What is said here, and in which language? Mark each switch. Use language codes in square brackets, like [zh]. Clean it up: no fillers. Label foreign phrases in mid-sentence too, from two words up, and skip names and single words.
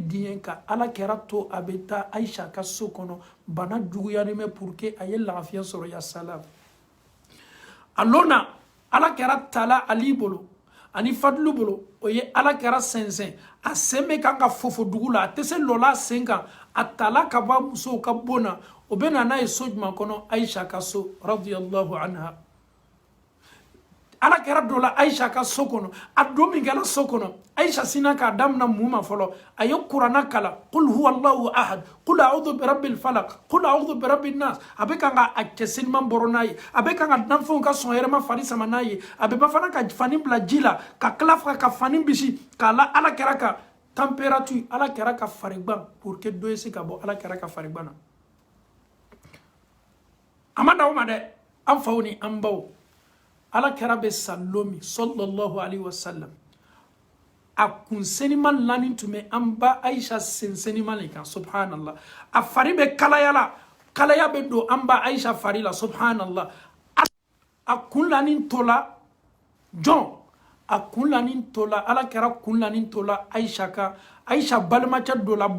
[bm] diɲɛ ka ala kɛra to a bɛ taa Aisha ka so kɔnɔ bana juguyani bɛ [fr] pour que [bm] a ye lafiya sɔrɔ [ar] ya salam [bm] alona ala kɛra tala ali bolo ani fadlu bolo o ye ala kɛra sɛnsɛn a sen bɛ kan ka fofo dugu la a tɛ se lɔla sen kan a tala ka bɔ musow ka bon na o bɛ na n'a ye so jumɛn kɔnɔ Aisha ka so [ar] رضي الله عنها [bm] ala kɛra dɔ la Aisha ka so kɔnɔ a don min kɛra so kɔnɔ Aisha sina k'a damina mun ma fɔlɔ a ye kuranna kala [ar] قل هو الله أحد قل أعوذ برب الفلق قل أعوذ برب الناس [bm] a bɛ kan ka a cɛ seliman bɔrɔ n'a ye a bɛ kan ka danfɛnw ka sɔn yɛrɛma fari sama n'a ye a bɛ ba fana ka fani bila ji la ka tila ka fani bisi k'a la ala kɛra ka température ala kɛra ka farigban [fr] pour que [bm] dɔ ye se ka bɔ ala kɛra ka farigban na a ma d'aw ma dɛ an faw ni an baw ala kɛra bɛ salomi [ar] صلى الله عليه وسلم [bm] a kun senima lani tun bɛ an ba Aisha sen senima le kan subhanallah a fari bɛ kalaya bɛ don an ba Aisha fari la subhanallah a kun lani tola jɔn a kun lani tola ala kɛra kun lani tola Aisha kan Aisha balimacɛ dɔ la